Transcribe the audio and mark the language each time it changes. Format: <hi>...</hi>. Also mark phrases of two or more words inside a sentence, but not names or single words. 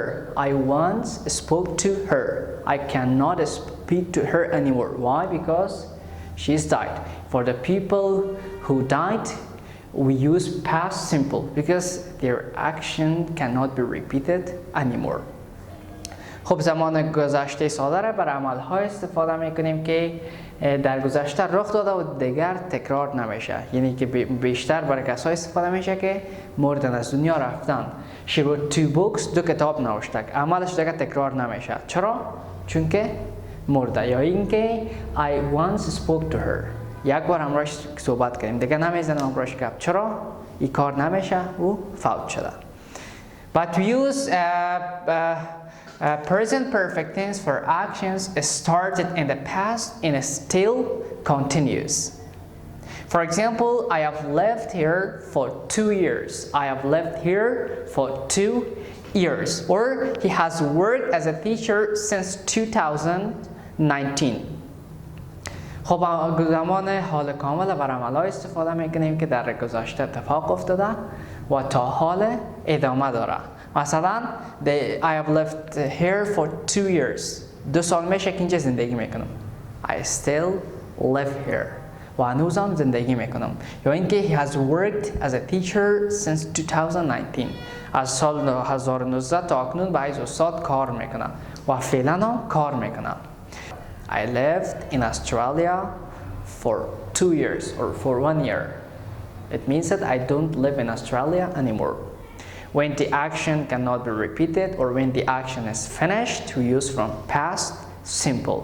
<en>I once spoke to her. I cannot speak to her anymore. Why? Because she's died. For the people who died, we use past simple because their action cannot be repeated anymore.</en> <fa>خب زمان گذشته ساده را بر عمل‌های استفاده می‌کنیم که در گذشته رخ داده و دیگر تکرار نمیشه. یعنی که بیشتر برای کسایی استفاده میشه که مردن، از دنیا رفتن.</fa> <en>She wrote 2 books.</en> <fa>2 کتاب نوشته. عملش دیگر تکرار نمیشه. چرا؟ چون که مرده. یا اینکه</fa> <en>I once spoke to her.</en> <fa>یک بار همراهش صحبت کردیم. دیگه نمیزنم همراهش گپ. چرا؟ این کار نمیشه و فوت شده.</fa> <en>But we use present perfect tense for actions started in the past and still continues. For example, I have lived here for 2 years. I have lived here for 2 years. Or he has worked as a teacher since 2019.</en> <fa>خب زمان حال کامل بر عمل‌های استفاده میکنیم که در گذشته اتفاق افتاده و تا حال ادامه داره.</fa> <en>مثلا I have lived here for 2 years.</en> <fa>2 سال میشه که اینجا زندگی میکنم.</fa> <en>I still live here.</en> <fa>و هنوزم زندگی میکنم. یا اینکه</fa> <en>he has worked as a teacher since 2019.</en> <fa>از سال 2019 تا اکنون به حیث استاد کار میکنم و فعلا هم کار میکنم.</fa> <en>I lived in Australia for 2 years or for 1 year. It means that I don't live in Australia anymore. When the action cannot be repeated or when the action is finished, we use from past simple.</en>